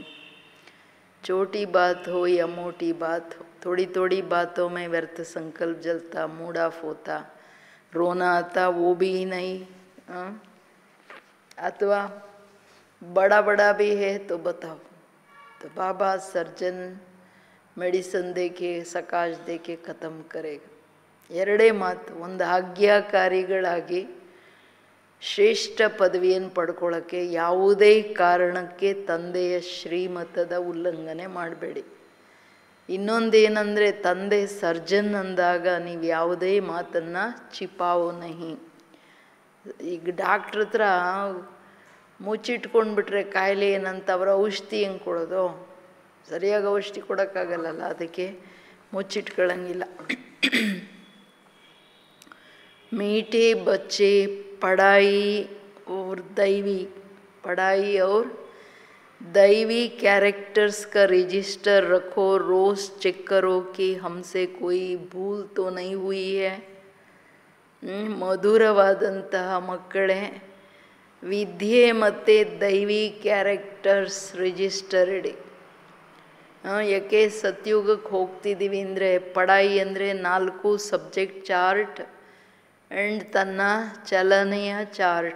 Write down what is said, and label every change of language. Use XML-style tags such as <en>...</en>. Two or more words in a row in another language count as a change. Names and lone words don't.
<hi>छोटी बात हो या मोटी बात हो, थोड़ी थोड़ी बातों में व्यर्थ संकल्प जलता,</hi> <en>mood off</en> <hi>होता, रोना आता, वो भी नहीं। अथवा बड़ा बड़ा भी है तो बताओ। तो बाबा</hi> <en>surgeon medicine</en> <hi>देके सकाश देके ख़त्म करेगा।</hi> <kn>ಎರಡೇ ಮಾತು, ಒಂದು ಆಜ್ಞಾಕಾರಿಗಳಾಗಿ ಶ್ರೇಷ್ಠ ಪದವಿಯನ್ನು ಪಡ್ಕೊಳ್ಳೋಕ್ಕೆ ಯಾವುದೇ ಕಾರಣಕ್ಕೆ ತಂದೆಯ ಶ್ರೀಮತದ ಉಲ್ಲಂಘನೆ ಮಾಡಬೇಡಿ. ಇನ್ನೊಂದೇನೆಂದರೆ ತಂದೆ ಸರ್ಜನ್ ಅಂದಾಗ ನೀವು ಯಾವುದೇ ಮಾತನ್ನು</kn> <hi>छिपाओ नहीं.</hi> <kn>ಈಗ ಡಾಕ್ಟ್ರ್ ಹತ್ರ ಮುಚ್ಚಿಟ್ಕೊಂಡ್ಬಿಟ್ರೆ ಕಾಯಿಲೆ ಏನಂತ ಅವರ ಔಷಧಿ ಹೆಂಗೆ ಕೊಡೋದು? ಸರಿಯಾಗಿ ಔಷಧಿ ಕೊಡೋಕ್ಕಾಗಲ್ಲಲ್ಲ, ಅದಕ್ಕೆ ಮುಚ್ಚಿಟ್ಕೊಳ್ಳಂಗಿಲ್ಲ.</kn> <hi>मीठे बच्चे पढ़ाई और दैवी कैरेक्टर्स का रजिस्टर रखो। रोज़ चेक करो कि हमसे कोई भूल तो नहीं हुई है।</hi> <kn>ಮಧುರವಾದಂತಹ ಮಕ್ಕಳೇ, ವಿದ್ಯೆ ಮತ್ತು ದೈವಿ</kn> <en>characters register</en> <kn>ಇಡಿ. ಯಾಕೆ ಸತ್ಯುಗಕ್ಕೆ ಹೋಗ್ತಿದ್ದೀವಿ ಅಂದರೆ ಪಢಾಯಿ ಅಂದರೆ 4</kn> <en>subject chart and</en> <kn>ತನ್ನ ಚಲನೆಯ ಚಾರ್ಟ್.</kn>